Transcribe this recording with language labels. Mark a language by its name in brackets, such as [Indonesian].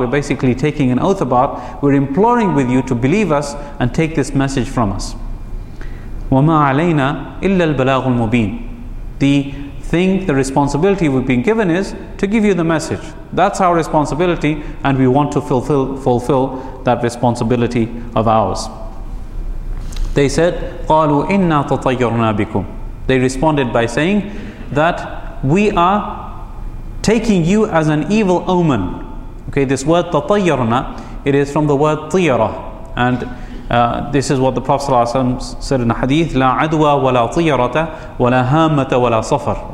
[English] We're basically taking an oath about. We're imploring with you to believe us and take this message from us. [Arabic] وَمَا عَلَيْنَا إِلَّا الْبَلَاغُ الْمُبِينَ. [English] The thing, the responsibility we've been given is to give you the message. That's our responsibility, and we want to fulfill that responsibility of ours. They said, [Arabic] قَالُوا إِنَّا تَطَيَّرْنَا بِكُمْ. [English] They responded by saying that we are taking you as an evil omen. Okay, this word تَطَيَّرْنَا, it is from the word طِيَرَة. And this is what the Prophet ﷺ said in the hadith, [Arabic] لَا عَدْوَى وَلَا طِيَرَةَ وَلَا هَامَّةَ وَلَا صَفَرَ.